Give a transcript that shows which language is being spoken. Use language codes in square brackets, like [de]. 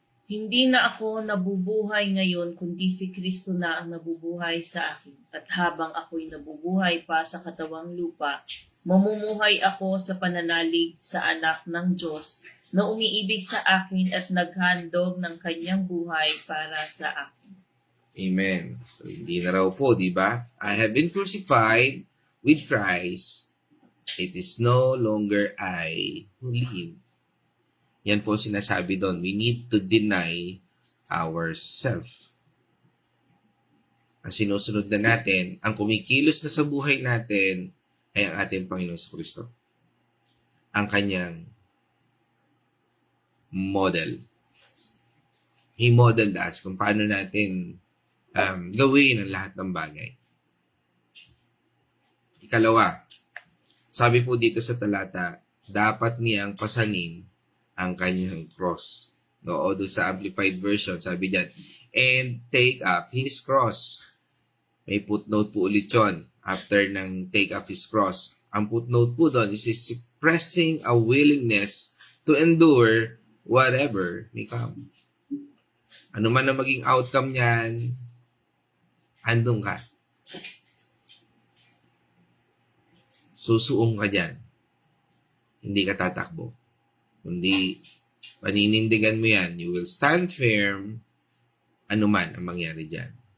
[tl] Hindi na ako nabubuhay ngayon, kundi si Kristo na ang nabubuhay sa akin. At habang ako'y nabubuhay pa sa katawang lupa, mamumuhay ako sa pananalig sa anak ng Diyos na umiibig sa akin at naghandog ng kanyang buhay para sa akin. Amen. So, hindi na raw po, di ba? [en] I have been crucified with Christ. It is no longer I who live. [tl] Yan po sinasabi doon. [en] We need to deny ourselves. [tl] Ang sinusunod na natin, ang kumikilos na sa buhay natin, ay ang ating Panginoon Kristo. Ang kanyang model. [en] He modeled us [tl] kung paano natin gawin ang lahat ng bagay. Ikalawa, sabi po dito sa talata, dapat niyang pasanin ang kanyang cross. No, o doon sa Amplified Version, sabi diyan, [en] and take up his cross. [tl] May footnote po ulit yun after ng take up his cross. Ang footnote po doon [en] is expressing a willingness to endure whatever may come. [tl] Ano man ang maging outcome niyan, andun ka. Susuong ka dyan. Hindi ka tatakbo. Kundi, paninindigan mo yan. [en] You will stand firm, [tl] anuman ang mangyari dyan.